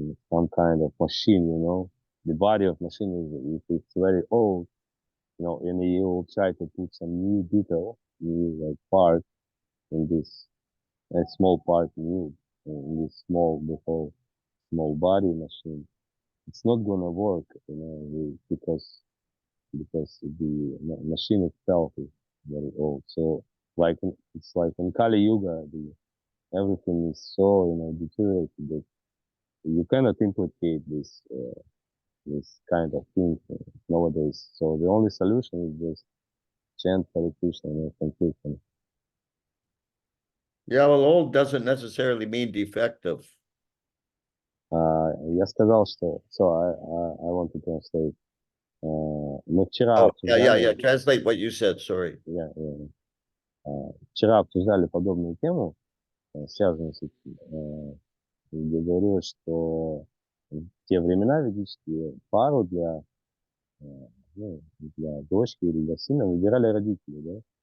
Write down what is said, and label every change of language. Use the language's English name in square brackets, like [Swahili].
[English] some kind of machine, the body of machine is, if it's very old, and you will try to put some new detail, new like part in this a small part new in this the whole small body machine, it's not gonna work, because the machine itself is very old. So it's like in Kali Yuga, everything is so deteriorated that you cannot implicate this kind of thing nowadays. So the only solution is just [Russian] Чент, Харе Кришна, ну, конфликтом. [English] Yeah, well, old doesn't necessarily mean defective. [Russian] Я сказал, что... [English] So, I want to translate. [Russian] Мы вчера Oh, обсуждали... [English] Translate what you said. Sorry. [Russian] Вчера обсуждали подобную тему, связанную с этим, где говорилось, что в те времена ведические пару для дочки или для сына выбирали родители, да?